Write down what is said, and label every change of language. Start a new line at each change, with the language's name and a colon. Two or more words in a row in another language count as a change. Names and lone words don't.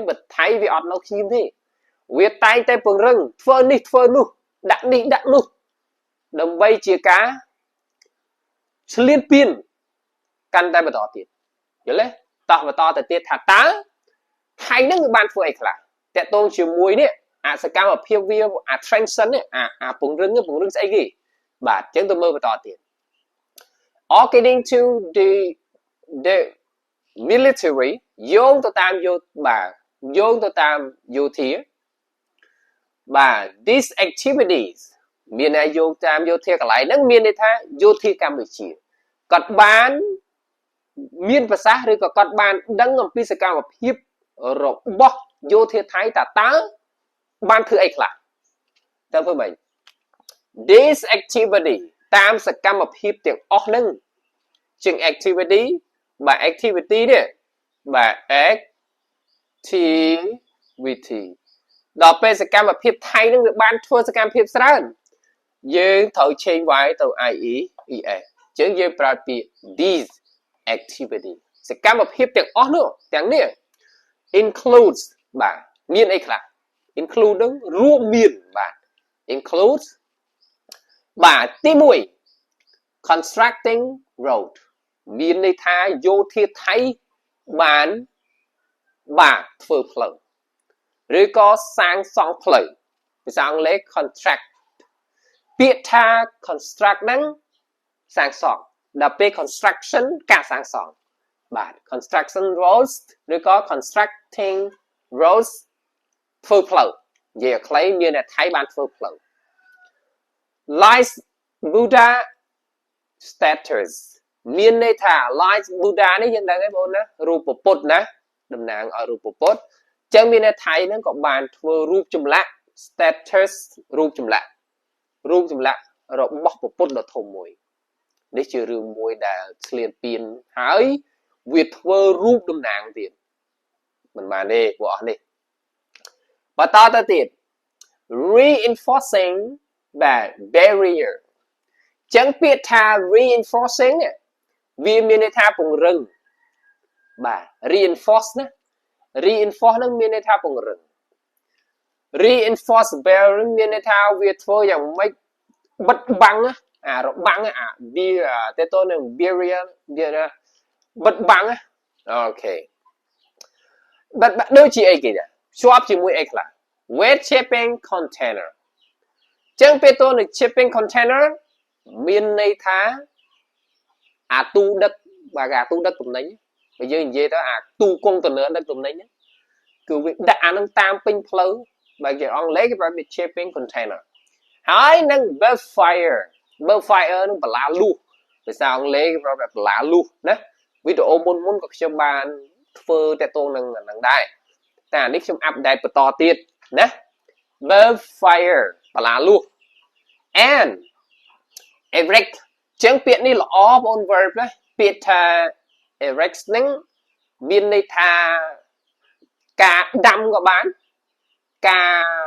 Khmer: បើថៃវាអត់នៅខ្ញុំទេវាតែងតែពង្រឹងធ្វើនេះធ្វើនោះដាក់នេះដាក់នោះដើម្បីជាការឆ្លៀនពៀនកាន់តែបន្តទៀតយល់ទេតោះបន្តទៅទៀតថាតើថៃនឹងវាបានធ្វើអីខ្លះតេតូនជាមួយនេះអាសកម្មភាពវាអា transition នេះអាពង្រឹងស្អីគេបាទអញ្ចឹងទៅមើលបន្តទៀត
English: according to the military
Khmer: យោងទៅតាមយោធាបាទ
English: these activities
Khmer: មានន័យយោង តាមយោធាកន្លែងហ្នឹងមានន័យថាយោធាកម្ពុជាគាត់បានមានប្រសាសន៍ឬក៏គាត់បានដឹងអំពីសកម្មភាពរបស់យោធាថៃតើបានធ្វើអីខ្លះតើធ្វើម៉េច
English: this activity
Khmer: តាមសកម្មភាពទាំងអស់ហ្នឹងជាង activity បាទ activity នេះបាទ activity ដល់ពេលសកម្មភាពថៃហ្នឹងវាបានធ្វើសកម្មភាពច្រើនយើងត្រូវឆេញ y ទៅ IEES អញ្ចឹងយើងប្រើពាក្យ
English: these activity
Khmer: សកម្មភាពទាំងអស់នោះទាំង នេះ includes បាទមានអីខ្លះ include នឹងរួមមានបាទ includes បាទទី1
English: constructing road
Khmer: មានន័យថាយោធាថៃបាន បាទធ្វើផ្លូវឬក៏សាងសង់ផ្លូវភាសាអង់គ្លេស contract ពាក្យថា construct ហ្នឹងសាងសង់ដល់ពេល construction ការសាងសង់បាទ
English: construction roads
Khmer: ឬក៏
English: constructing roads
Khmer: ធ្វើផ្លូវនិយាយឲ្យខ្លីមានតែថៃបានធ្វើផ្លូវ
English: lies Buddha statues
Khmer: មានន័យថា
English: lies Buddha
Khmer: នេះយើងដឹងហើយបងណារូបពុទ្ធណាតំណាងឲ្យរូបពុទ្ធអញ្ចឹងមានន័យថៃហ្នឹងក៏បានធ្វើរូបចម្លាក់ statues រូបចម្លាក់ របស់ពុទ្ធដ៏ធំមួយនេះជារឿងមួយដែលឆ្លៀនពៀនហើយវាធ្វើរូបតំណាងទៀតមិនបានទេពួកអស់នេះបន្តទៅទៀត
English: reinforcing barrier
Khmer: ចឹងពាក្យថា reinforcing វាមានន័យថាពង្រឹងបាទ reinforce ណា reinforce នឹងមានន័យថាព ង្រឹង
English: reinforce barrier
Khmer: មានន័យថាវាធ្វើយ៉ាងម៉េចបិទបាំងរបាំងវាតើតើនឹង barrier បិទបាំងអូខេបាត់ដូចជាអីគេដែរជាប់ជាមួយ អីខ្លះ
English: weight shipping container
Khmer: ចឹងពេលតើនឹង
English: shipping container
Khmer: មានន័យថាអាទូដឹកបាទអាទូដឹកទំនិញបើយើងនិយាយទៅ អាទូកុងតឺន័រដឹកទំនិញគឺវាដាក់អានឹងតាមពេញផ្លូវបើគេអង់គ្លេសគេប្រើពាក្យ shipping container ហើយនឹង
English: bulk fire
Khmer: នឹងបលាលូសភាសាអង់គ្លេសគេប្រើពាក្យបលាលូសណាវីដេអូមុនក៏ខ្ញុំបានធ្វើតទៅនឹងហ្នឹងដែរតែអានេះខ្ញុំអាប់ដេតបន្តទៀតណា
English: bulk fire
Khmer: បលាលូស
English: and erect
Khmer: ចឹងពាក្យនេះល្អបង verb ណាពាក្យថា erect ហ្នឹងមានន័យថាការដាំក៏បានការ